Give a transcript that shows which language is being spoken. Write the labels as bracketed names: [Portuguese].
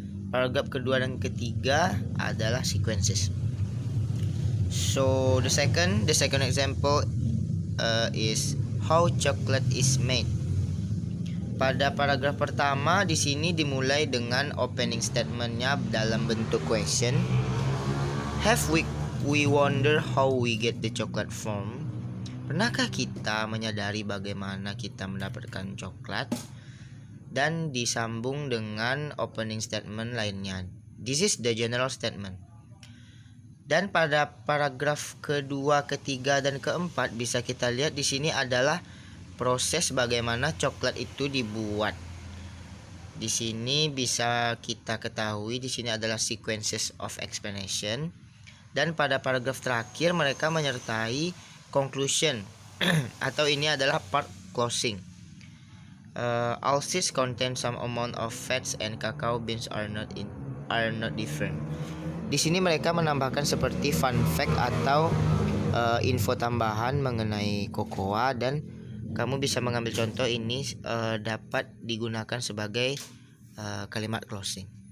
[Indonesian] Paragraf kedua dan ketiga adalah sequences. [English] So the second example is how chocolate is made. [Indonesian] Pada paragraf pertama di sini dimulai dengan opening statementnya dalam bentuk question. [English] Have we wonder how we get the chocolate from? [Indonesian] Pernahkah kita menyadari bagaimana kita mendapatkan coklat? Dan disambung dengan opening statement lainnya. [English] This is the general statement. [Indonesian] Dan pada paragraf kedua, ketiga, dan keempat bisa kita lihat di sini adalah proses bagaimana coklat itu dibuat. Di sini bisa kita ketahui di sini adalah sequences of explanation. Dan pada paragraf terakhir mereka menyertai conclusion atau ini adalah part closing. [English] All seeds contain some amount of fats and cacao beans are not different. [Indonesian] Di sini mereka menambahkan seperti fun fact atau info tambahan mengenai kokoa, dan kamu bisa mengambil contoh ini dapat digunakan sebagai kalimat closing.